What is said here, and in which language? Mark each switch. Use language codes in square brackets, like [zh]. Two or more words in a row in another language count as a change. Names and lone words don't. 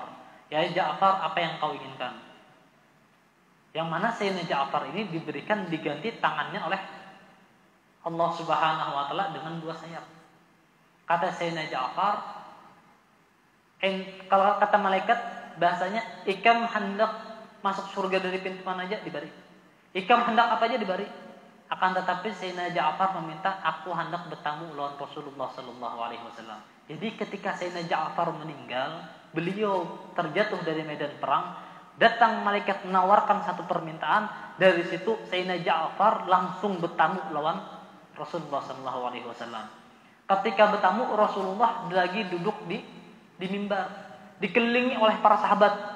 [id] Ya Ja'far, apa yang kau inginkan? Yang mana Sayyidina Ja'far ini diganti tangannya oleh Allah [ar] Subhanahu wa taala [id] dengan 2 sayap. Kata Sayyidina Ja'far, kalau kata malaikat bahasanya, [bjn] ikam hendak [id] masuk surga dari pintu mana aja diberi. [bjn] Ikam hendak apa aja diberi. [id] Akan tetapi Sayyidina Ja'far meminta, aku hendak bertamu lawan Rasulullah [ar] sallallahu alaihi wasallam. [id] Jadi ketika Sayyidina Ja'far meninggal, beliau terjatuh dari medan perang, datang malaikat menawarkan satu permintaan, dari situ Sayyidina Ja'far langsung bertamu lawan Rasulullah [ar] sallallahu alaihi wasallam. [id] Ketika bertamu, Rasulullah lagi duduk di mimbar, dikelilingi oleh para sahabat.